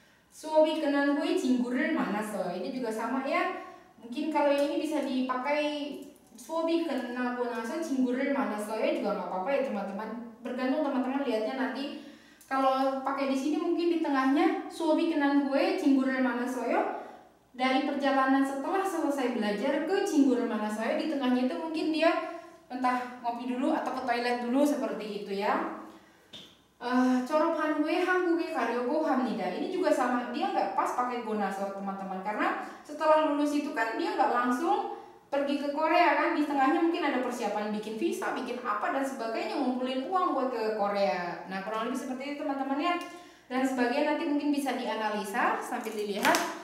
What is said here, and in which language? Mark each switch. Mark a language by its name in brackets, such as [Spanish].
[Korean] 수업이 끝난 후에 친구를 만났어요. [Indonesian] Ini juga sama ya. Mungkin kalau ini bisa dipakai [Korean] 수업이 끝나고 나서 친구를 만났어요 [Indonesian] juga nggak apa-apa ya teman-teman. Bergantung teman-teman lihatnya nanti. Kalau pakai di sini mungkin di tengahnya [Korean] 수업이 끝난 후에 친구를 만났어요. [Indonesian] Dari perjalanan setelah selesai belajar ke [Korean] 친구를 만났어요, [Indonesian] di tengahnya itu mungkin dia entah ngopi dulu atau ke toilet dulu seperti itu ya. [Korean] 졸업한 후에 한국에 가려고 합니다. [Indonesian] Ini juga sama, dia nggak pas pakai gonaso teman-teman, karena setelah lulus itu kan dia nggak langsung pergi ke Korea kan, di tengahnya mungkin ada persiapan bikin visa, bikin apa dan sebagainya, ngumpulin uang buat ke Korea. Nah kurang lebih seperti itu teman-teman ya. Dan sebagian nanti mungkin bisa dianalisa sambil dilihat.